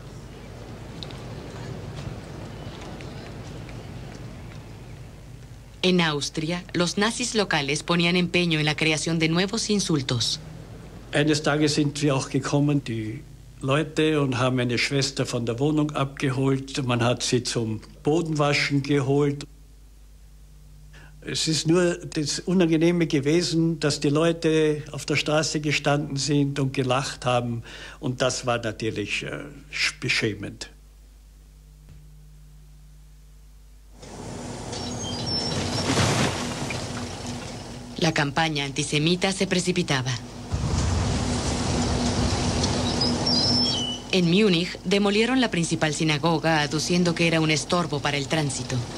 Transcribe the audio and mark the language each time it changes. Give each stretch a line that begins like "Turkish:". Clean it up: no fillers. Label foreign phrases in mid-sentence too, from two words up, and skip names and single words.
Spanish: En Austria, los nazis locales ponían empeño en la creación de nuevos insultos.
German: Eines Tages sind wir auch gekommen, die Leute, und haben eine Schwester von der Wohnung abgeholt. Man hat sie zum Bodenwaschen geholt. Es ist nur das Unangenehme gewesen, dass die Leute auf der Straße gestanden sind und gelacht haben. Und das war natürlich beschämend.
Spanish: La campaña antisemita se precipitaba. En Múnich demolieron la principal sinagoga aduciendo que era un estorbo para el tránsito.